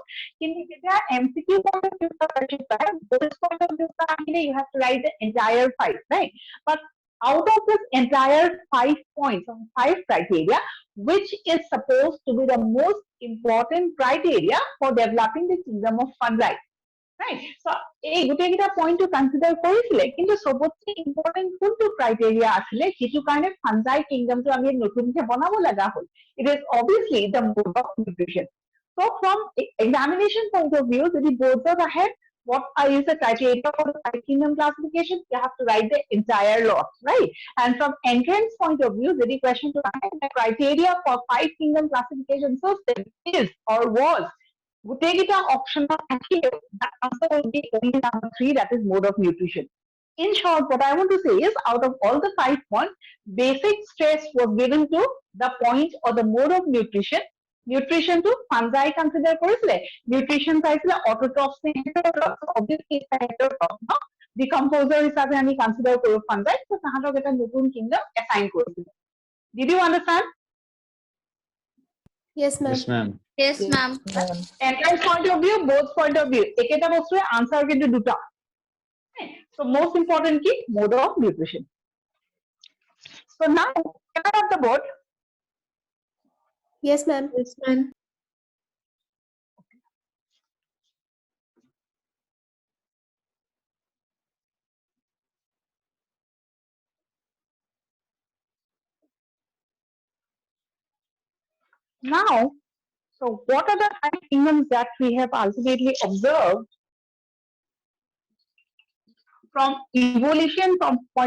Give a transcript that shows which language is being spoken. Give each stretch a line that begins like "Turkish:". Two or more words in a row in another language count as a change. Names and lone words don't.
English: In the MCQ point of view, this point of view, you have to write the entire 5, right? But out of this entire 5 points, 5 criteria, which is supposed to be the most important criteria for developing the kingdom of fungi? Right. So,
Assamese: এই গোটেইকেইটা পইণ্ট কনসিডাৰ কৰিছিলে কিন্তু সবতকৈ ইম্পৰ্টেণ্ট কোনটো ক্ৰাইটেৰিয়া আছিলে যেটো কাৰণে ফাঞ্জাই কিংডমটো আমি নতুনকৈ বনাব লগা হ'ল
English: it is obviously the mode of nutrition. So from examination point of view যদি boards আহে what is the criteria for the 5 kingdom classification, you have to write the entire lot, right? And from entrance point of view যদি question to the criteria for 5 kingdom classification system is or was গোটেইকেইটা option থাকিলেও the answer will be only number 3, that is mode of nutrition. In short, what I want to say is out of all the 5 points, basic stress was given to the point or the mode of nutrition. Nutrition to fungi consider কৰিছিলে nutrition চাইছিলে autotrophs নে heterotrophs, obviously it's a heterotroph, no? Decomposer হিচাপে আমি consider কৰো fungi, so তাহাঁতক এটা নতুন kingdom assign কৰিছিলে. Did you understand? Yes, ma'am. Yes, ma'am. Yes, ma'am. Entrance point of view, both point of view.
Assamese: একেটা বস্তুৰে answer কিন্তু দুটা.
English: So most important key, mode of nutrition. So now, can I have the board? Yes, ma'am. Yes, ma'am. Now, so what are the 5 kingdoms that we have ultimately observed from evolution from point?